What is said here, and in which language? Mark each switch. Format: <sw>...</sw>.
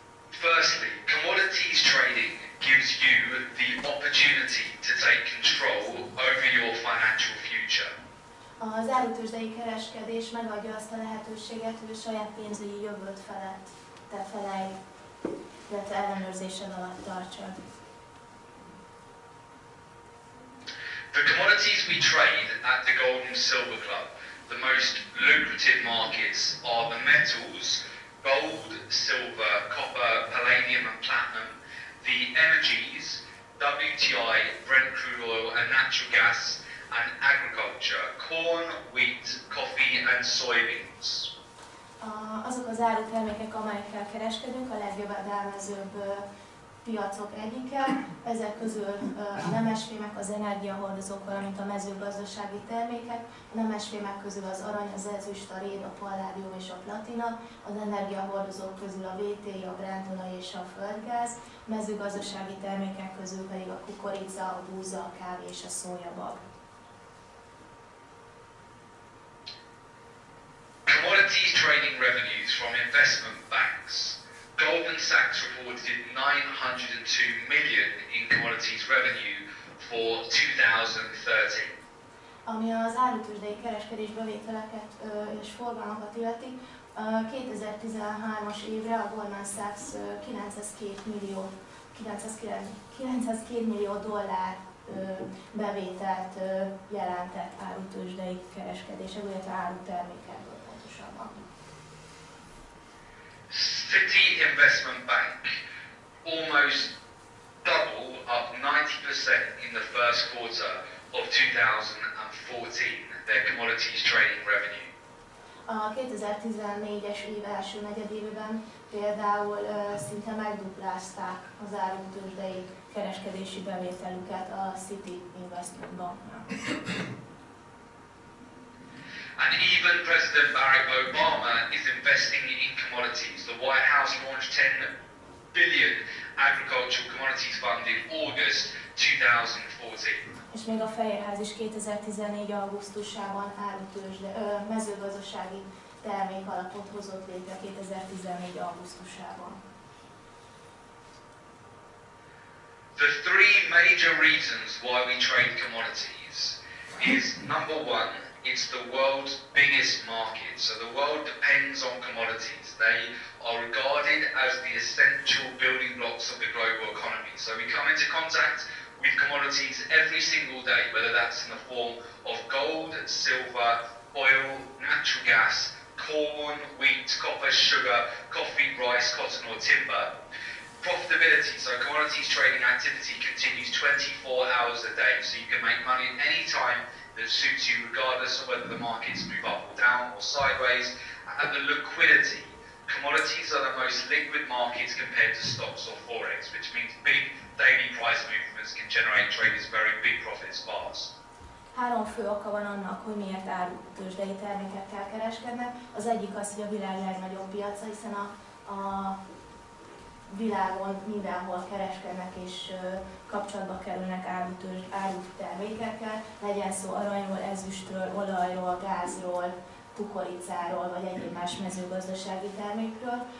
<en>Firstly, commodities trading gives you the opportunity to take control over your financial future.</en> <hu>Az árutőzsdei kereskedés megadja azt a lehetőséget, hogy a saját pénzügyi jövőt felett te felej, illetve ellenőrzésed alatt tartsad.</hu> <en>The commodities we trade at the Gold and Silver Club, the most lucrative markets are the metals, gold, silver, copper, palladium and platinum, the energies, WTI, Brent crude oil and natural gas, and agriculture, corn, wheat, coffee and soybeans.</en> <hu>Azok az árutermékek, amelyekkel kereskedünk, a legjövedelmezőbb piacok egyike. Ezek közül a nemesfémek, az energiahordozók, valamint a mezőgazdasági termékek. A nemesfémek közül az arany, az ezüst, a réd, a palládium és a platina. Az energiahordozók közül a VT, a brentolaj és a földgáz. A mezőgazdasági termékek közül pedig a kukorica, a búza, a kávé és a szójabab.</hu> <en>Commodities trading revenues from investment banks. Goldman Sachs reported 902 million in commodities revenue for 2013.</en> <hu>Ami az árutőzsdei kereskedés bevételeket és forgalmakat illeti, 2013-as évre a Goldman Sachs 902 millió dollár bevételt jelentett árutőzsdei kereskedések, illetve árutermékekből pontosabban.</hu> <en>City Investment Bank almost double, up 90% in the first quarter of 2014, their commodities trading revenue.</en> <hu>A 2014-es év első negyedévében például szinte megduplázták az árutőzsdei kereskedési bevételüket a City Investment Banknál.</hu> <en>And even President Barack Obama is investing in commodities. The White House launched 10 billion agricultural commodities fund in August 2014.</en> <hu>És még a Fehérház is 2014. augusztusában mezőgazdasági termékalapot hozott létre 2014. augusztusában.</hu> <en>The 3 major reasons why we trade commodities is number 1, it's the world's biggest market. So the world depends on commodities. They are regarded as the essential building blocks of the global economy. So we come into contact with commodities every single day, whether that's in the form of gold, silver, oil, natural gas, corn, wheat, copper, sugar, coffee, rice, cotton or timber. Profitability, so commodities trading activity continues 24 hours a day, so you can make money at any time that suits you, regardless of whether the markets move up or down or sideways. And the liquidity, commodities are the most liquid markets compared to stocks or forex, which means big daily price movements can generate traders very big profits fast.</en> <hu>Három fő oka van annak, hogy miért árutőzsdei termékekkel kereskednek. Az egyik az, hogy a világ legnagyobb piaca, hiszen a világon mindenhol kereskednek és kapcsolatba kerülnek árutermékekkel, legyen szó aranyról, ezüstről, olajról, gázról, kukoricáról vagy egyéb más mezőgazdasági termékről.</hu>